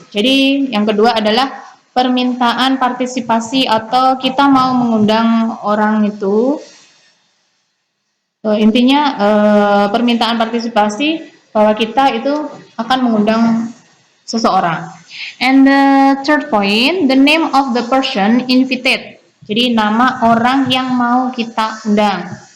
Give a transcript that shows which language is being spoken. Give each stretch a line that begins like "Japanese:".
Indonesian: Jadi yang kedua adalah permintaan partisipasi atau kita mau mengundang orang itu. Intinya permintaan partisipasi bahwa kita itu akan mengundang seseorang.
English: And the third point, the name of the person invited.
Indonesian: Jadi nama orang yang mau kita undang.